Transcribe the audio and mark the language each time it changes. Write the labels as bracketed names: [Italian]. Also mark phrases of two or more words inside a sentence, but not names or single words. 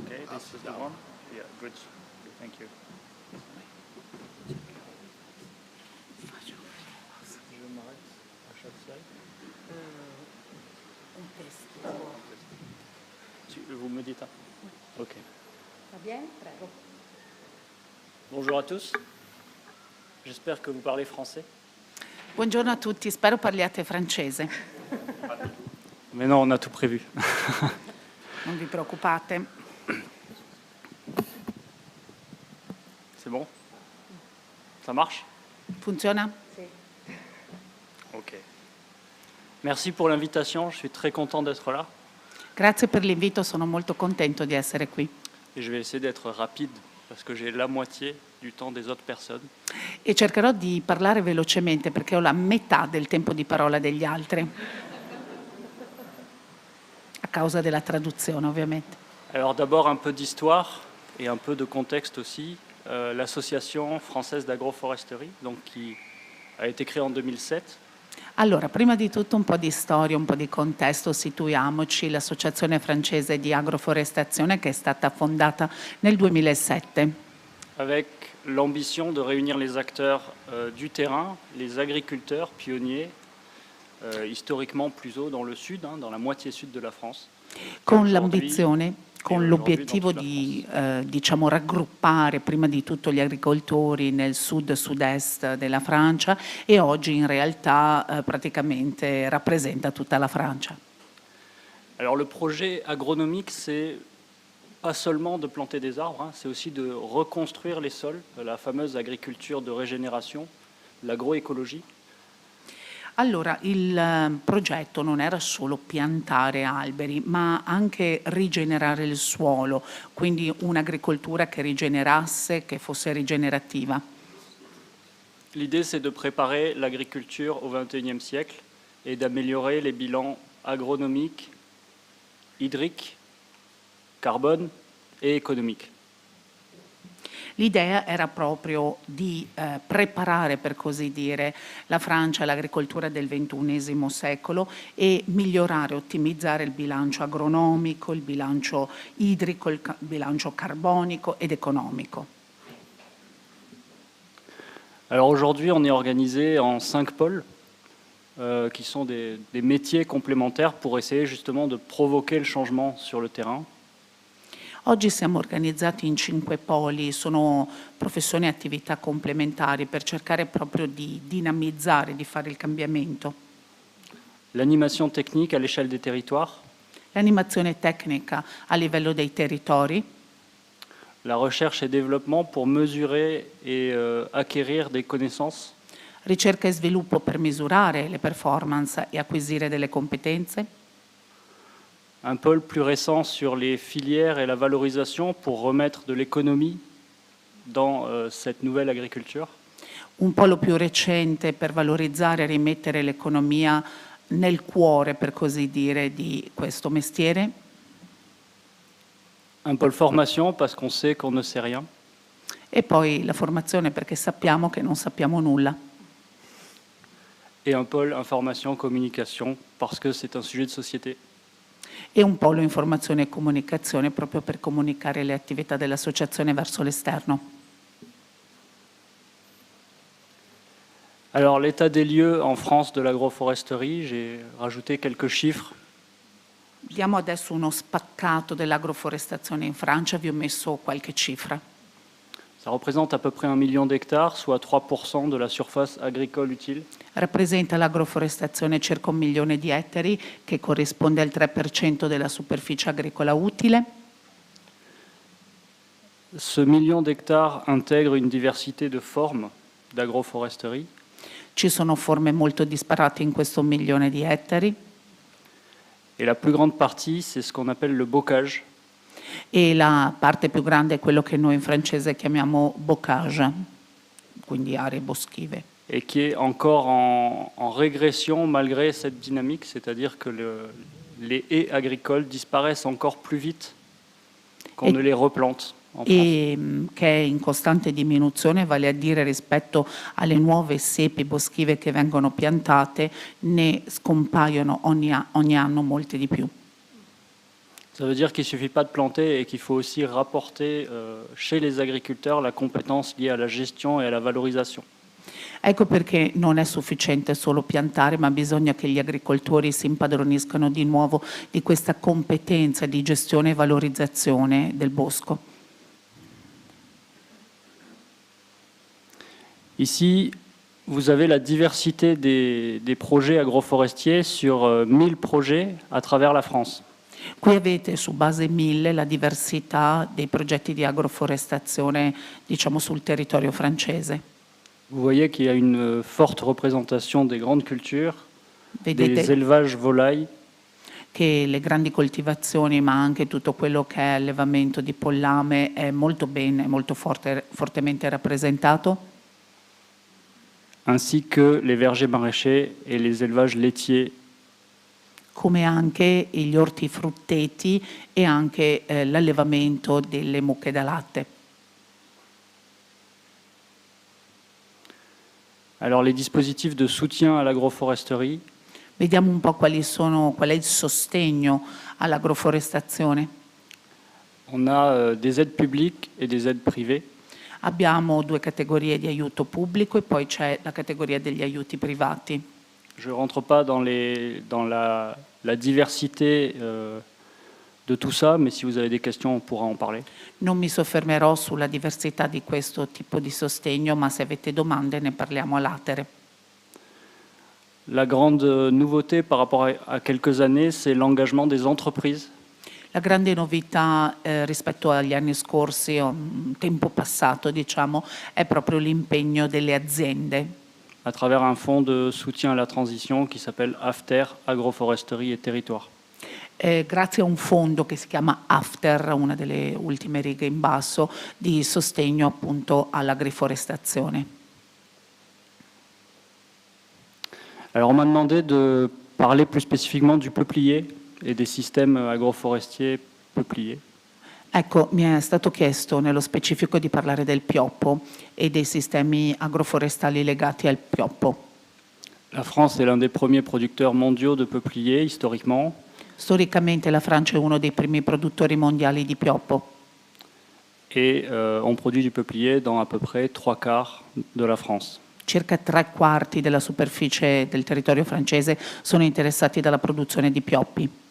[English] this is the one? Yeah, good. Thank you. [French] Vous me dites. Ok. Va bien, prego. Bonjour à tous. J'espère que vous parlez français. [Italian] Buongiorno a tutti, spero parliate francese. [French] Mais non, on a tout prévu. [Italian] Non vi preoccupate. [French] C'est bon? Ça marche? [Italian] Funziona? Sì. Ok. [French] Merci pour l'invitation, je suis très content d'être là. [Italian] Grazie per l'invito, sono molto contento di essere qui. [French] Et je vais essayer d'être rapide parce que j'ai la moitié du temps des autres personnes. [Italian] E cercherò di parlare velocemente perché ho la metà del tempo di parola degli altri. A causa della traduzione, ovviamente. [French] Alors d'abord un peu d'histoire et un peu de contexte aussi. L'association française d'agroforesterie, donc qui a été créée en 2007. [Italian] Allora, prima di tutto un po' di storia, un po' di contesto, situiamoci, l'Associazione francese di agroforestazione che è stata fondata nel 2007. [French] Avec l'ambition de réunir les acteurs du terrain, les agriculteurs pionniers, historiquement plus haut dans le sud, dans la moitié sud de la France. [Italian] Con l'ambizione, con l'obiettivo di diciamo, raggruppare prima di tutto gli agricoltori nel sud-sud-est della Francia e oggi in realtà praticamente rappresenta tutta la Francia. [French] Alors le projet agronomique, c'est pas seulement de planter des arbres, c'est aussi de reconstruire les sols, la fameuse agriculture de régénération, l'agroécologie. [Italian] Allora, il progetto non era solo piantare alberi, ma anche rigenerare il suolo, quindi un'agricoltura che rigenerasse, che fosse rigenerativa. [French] L'idée, c'est de préparer l'agriculture au XXIe siècle et d'améliorer les bilans agronomiques, hydriques, carbone et économiques. [Italian] L'idea era proprio di preparare, per così dire, la Francia all'agricoltura del XXI secolo e migliorare, ottimizzare il bilancio agronomico, il bilancio idrico, il bilancio carbonico ed economico. [French] Alors aujourd'hui, on est organisé en 5 pôles qui sont des métiers complémentaires pour essayer justement de provoquer le changement sur le terrain. [Italian] Oggi siamo organizzati in 5 poli, sono professioni e attività complementari per cercare proprio di dinamizzare, di fare il cambiamento. [French] L'animation technique à l'échelle des territoires. [Italian] L'animazione tecnica a livello dei territori. [French] La recherche et développement pour mesurer et acquérir des connaissances. [Italian] Ricerca e sviluppo per misurare le performance e acquisire delle competenze. [French] Un pôle plus récent sur les filières et la valorisation pour remettre de l'économie dans cette nouvelle agriculture. [Italian] Un polo più recente per valorizzare e rimettere l'economia nel cuore, per così dire, di questo mestiere. [French] Un pôle formation parce qu'on sait qu'on ne sait rien. [Italian] E poi la formazione perché sappiamo che non sappiamo nulla. [French] Et un pôle information communication parce que c'est un sujet de société. [Italian] E un polo informazione e comunicazione proprio per comunicare le attività dell'associazione verso l'esterno. [French] Alors l'état des lieux en France de l'agroforesterie, j'ai rajouté quelques chiffres. [Italian] Diamo adesso uno spaccato dell'agroforestazione in Francia, vi ho messo qualche cifra. [French] Ça représente à peu près 1 million d'hectares, soit 3% de la surface agricole utile. [Italian] Rappresenta l'agroforestazione circa 1 milione di ettari, che corrisponde al 3% della superficie agricola utile. [French] Ce million d'hectares intègre une diversité de formes d'agroforesterie. [Italian] Ci sono forme molto disparate in questo 1 milione di ettari. [French] Et la plus grande partie, c'est ce qu'on appelle le bocage. [Italian] E la parte più grande è quello che noi in francese chiamiamo bocage, quindi aree boschive. [French] Et qui est encore en régression malgré cette dynamique, c'est-à-dire que les haies agricoles disparaissent encore plus vite qu'on ne les replante. [Italian] E che è in costante diminuzione, vale a dire rispetto alle nuove siepi boschive che vengono piantate, ne scompaiono ogni anno molte di più. [French] Ça veut dire qu'il ne suffit pas de planter et qu'il faut aussi rapporter chez les agriculteurs la compétence liée à la gestion et à la valorisation. [Italian] Ecco perché non è sufficiente solo piantare, ma bisogna che gli agricoltori si impadroniscano di nuovo di questa competenza di gestione e valorizzazione del bosco. [French] Ici, vous avez la diversité des projets agroforestiers sur 1000 projets à travers la France. [Italian] Qui avete su base 1000 la diversità dei progetti di agroforestazione, diciamo, sul territorio francese. [French] Vous voyez qu'il y a une forte représentation des grandes cultures, [Italian] Vedete [French] des élevages volailles, [Italian] che le grandi coltivazioni, ma anche tutto quello che è allevamento di pollame è molto bene, molto fortemente rappresentato, [French] ainsi que les vergers maraîchers et les élevages laitiers. [Italian] come anche gli ortifrutteti e anche l'allevamento delle mucche da latte. [French] Alors les dispositifs de soutien à l'agroforesterie. [Italian] Vediamo un po' qual è il sostegno all'agroforestazione. [French] On a des aides publiques et des aides privées. [Italian] Abbiamo due categorie di aiuto pubblico e poi c'è la categoria degli aiuti privati. [French] Je ne rentre pas dans la diversité de tout ça, mais si vous avez des questions, on pourra en parler. [Italian] Non mi soffermerò sulla diversità di questo tipo di sostegno, ma se avete domande ne parliamo a latere. [French] La grande nouveauté par rapport à quelques années, c'est l'engagement des entreprises. [Italian] La grande novità rispetto agli anni scorsi, o un tempo passato, diciamo, è proprio l'impegno delle aziende. [French] À travers un fonds de soutien à la transition qui s'appelle AFTER, Agroforesterie et Territoire. [Italian] Grazie a un fondo che si chiama AFTER, una delle ultime righe in basso, di sostegno appunto all'agriforestazione. [French] Alors on m'a demandé de parler plus spécifiquement du peuplier et des systèmes agroforestiers peupliers. [Italian] Ecco, mi è stato chiesto nello specifico di parlare del pioppo e dei sistemi agroforestali legati al pioppo. [French] La France est l'un des premiers producteurs mondiaux de peupliers historiquement. [Italian] Storicamente la Francia è uno dei primi produttori mondiali di pioppo. [French] Et on produit du peuplier dans à peu près 3/4 de la France. [Italian] Circa 3/4 della superficie del territorio francese sono interessati dalla produzione di pioppi.